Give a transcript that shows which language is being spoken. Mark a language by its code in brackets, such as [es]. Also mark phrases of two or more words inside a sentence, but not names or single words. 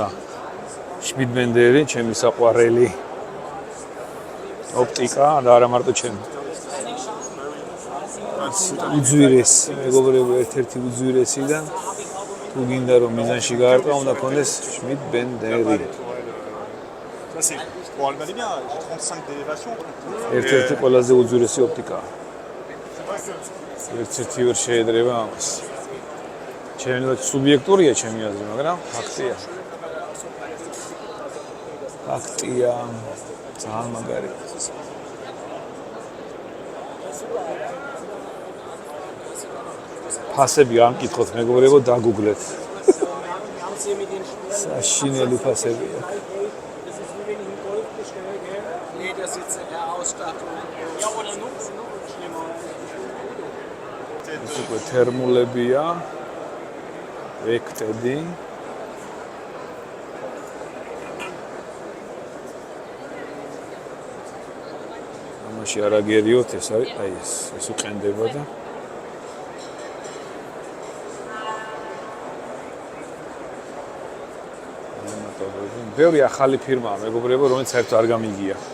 [ka] შმიდ ბენდერი, ჩემი საყვარელი ოპტიკა და არა მარტო ჩემი. უძვირესი, მეგობრებო, ერთ-ერთი უძვირესი და თუ გინდა რომ მიზანში გაარტყა, უნდა კონდეს შმიდ ბენდერი. [fr] Ça c'est pour Allemagne bien, j'ai 35 d'élévation. [ka] ერთ-ერთი ყველაზე უძვირესი ოპტიკაა. ერთ-ერთი ვერ შეედრება ამას. ჩემი სუბიექტურია ჩემი აზრი, მაგრამ ფაქტია. ფაქტია, ძალიან მაგარია. ფასები არ მკითხოთ, მეგობრებო, დაგუგლეთ. საშინელი ფასებია. [de] Nee, das sitzt ja auch. ausstattung. Ja, oder noch schlimmer. [ka] ეს უკვე თერმულებია. ვექტედი. ამაში არ აგერიოთ, ეს არის, აი ეს უყენდება და ბევრი ახალი ფირმაა, მეგობრებო, რომელიც საერთოდ არ გამიგია.